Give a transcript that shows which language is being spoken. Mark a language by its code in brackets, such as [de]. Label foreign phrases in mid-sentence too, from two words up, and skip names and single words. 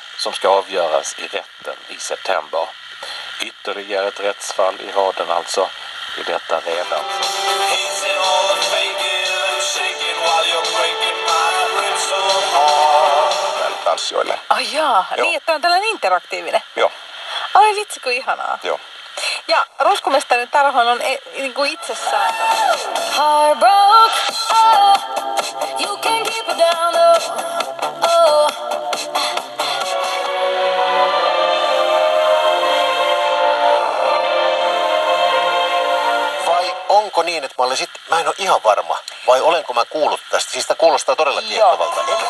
[sv] som ska avgöras i rätten i september. Ytterligare ett rättsfall i raden alltså i detta redan. [fi] Tanssijoille. Jaa, niin että on tällainen interaktiivinen. Joo. Ai vitsi, kuin ihanaa. Joo. Ja ruskomestarin tarhoon on niin kuin itsessään. [en] Heartbroke, oh, you can keep it down, oh. [fi] Vai onko niin, että mä en ole ihan varma, vai olenko mä kuullut tästä? Siis tämä kuulostaa todella kiehtovalta.